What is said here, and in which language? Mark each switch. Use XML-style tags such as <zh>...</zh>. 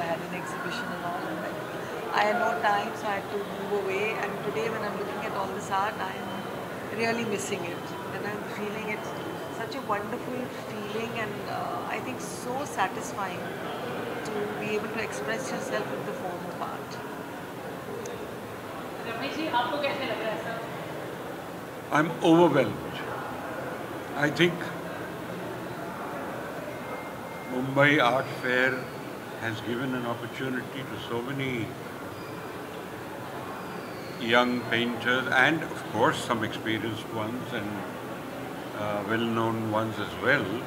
<en>I had an exhibition and all, and I had no time, so I had to move away. And today, when I'm looking at all this art, I am really missing it, and I'm feeling it such a wonderful feeling, and I think so satisfying to be able to express yourself in the form of art.</en> <hi>Ramesh ji, आपको कैसे लग रहा है sir?</hi> <en>I'm overwhelmed. I think Mumbai Art Fair has given an opportunity to so many young painters and of course some experienced ones and well-known ones as well.</en>